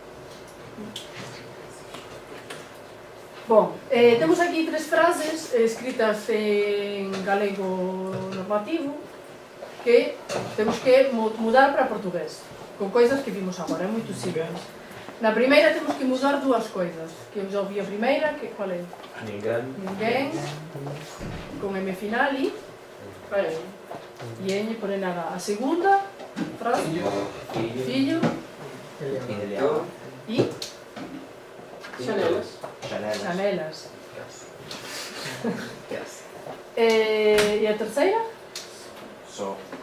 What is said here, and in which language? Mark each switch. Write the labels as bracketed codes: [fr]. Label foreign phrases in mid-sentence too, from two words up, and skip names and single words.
[pt] Bom, temos aqui 3 frases escritas em galego normativo que temos que mudar para português, com coisas que vimos agora, é muito simples. Na primeira temos que mudar 2 coisas, que eu já ouvi a primeira, que qual é? Ninguém. Ninguém, com M final e Ieñe, ponen H. A segunda frase, fillo, Pintor. e [gl] Xanelas. [pt] xanelas. E a terceira? So.